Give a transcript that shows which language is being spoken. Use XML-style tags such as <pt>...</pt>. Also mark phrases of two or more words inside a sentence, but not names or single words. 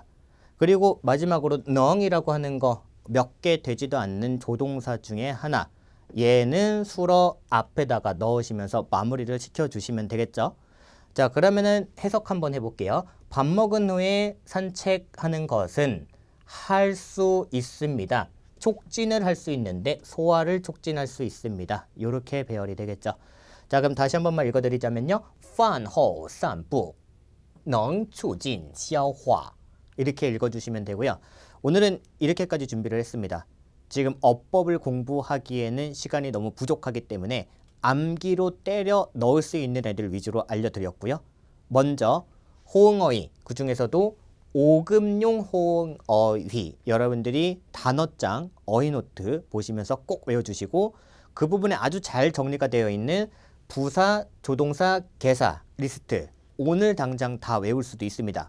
<ko>그리고 마지막으로 넝이라고 하는 거 몇 개 되지도 않는 조동사 중에 하나 얘는 수러 앞에다가 넣으시면서 마무리를 시켜주시면 되겠죠. 자, 그러면은 해석 한번 해볼게요. 밥 먹은 후에 산책하는 것은 할 수 있습니다. 촉진을 할 수 있는데 소화를 촉진할 수 있습니다. 이렇게 배열이 되겠죠. 자, 그럼 다시 한 번만 읽어드리자면요.</ko> <zh>饭后散步能促进消化</zh> <ko>이렇게 읽어주시면 되고요. 오늘은 이렇게까지 준비를 했습니다. 지금 어법을 공부하기에는 시간이 너무 부족하기 때문에 암기로 때려 넣을 수 있는 애들 위주로 알려드렸고요. 먼저 호응어휘, 그 중에서도 5급용 호응어휘 여러분들이 단어장, 어휘노트 보시면서 꼭 외워주시고 그 부분에 아주 잘 정리가 되어 있는 부사, 조동사, 개사 리스트 오늘 당장 다 외울 수도 있습니다.</ko>